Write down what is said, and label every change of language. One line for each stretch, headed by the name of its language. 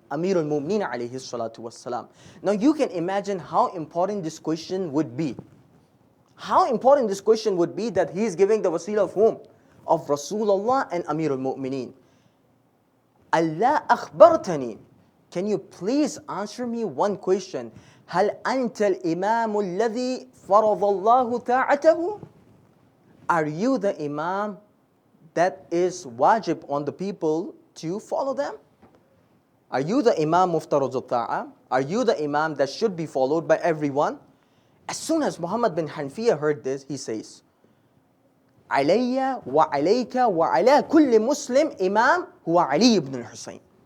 English: Amirul Mu'mineen alayhi salatu wassalam. Now you can imagine how important this question would be. How important this question would be that he is giving the wasila of whom? Of Rasulullah and Amirul Mu'mineen.
Arabic: Allah akhbartani.
English: Can you please answer me one question?
Arabic: هل أنت الإمام الذي فرض الله طاعته?
English: Are you the Imam that is wajib on the people to follow them? Are you the Imam muftaruz al-ta'a? Are you the Imam that should be followed by everyone? As soon as Muhammad bin Hanfiya heard this, he says,
Arabic: علي وعليك وعلى كل مسلم إمام هو علي
English: ibn al-Husayn.